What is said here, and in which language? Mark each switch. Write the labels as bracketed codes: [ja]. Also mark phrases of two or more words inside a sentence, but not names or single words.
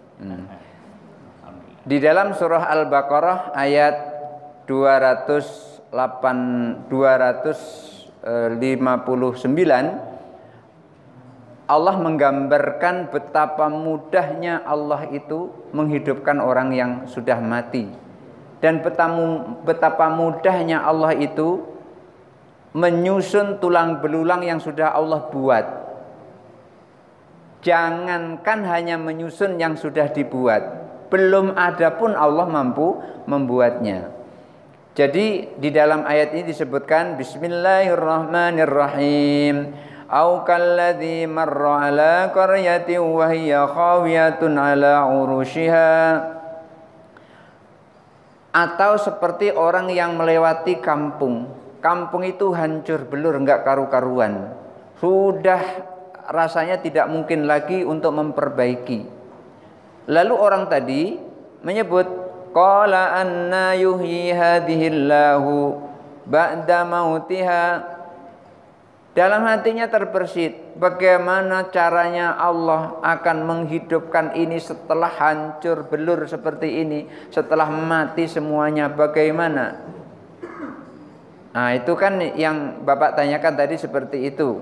[id] Di dalam surah Al-Baqarah ayat 259, Allah menggambarkan betapa mudahnya Allah itu menghidupkan orang yang sudah mati, dan betapa mudahnya Allah itu menyusun tulang belulang yang sudah Allah buat. Jangankan hanya menyusun yang sudah dibuat, belum ada pun Allah mampu membuatnya. Jadi di dalam ayat ini disebutkan Bismillahirrahmanirrahim. [ar] أو كالذي مر على قرية وهي خاوية على عروشها. [id] Atau seperti orang yang melewati kampung. Kampung itu hancur belur, enggak karu-karuan. Sudah rasanya tidak mungkin lagi untuk memperbaiki. Lalu orang tadi menyebut, [ar] قال أنى يحيي هذه الله بعد موتها. [id] Dalam hatinya terbersit, bagaimana caranya Allah akan menghidupkan ini setelah hancur belur seperti ini, setelah mati semuanya, bagaimana? Nah, itu kan yang Bapak tanyakan tadi seperti itu.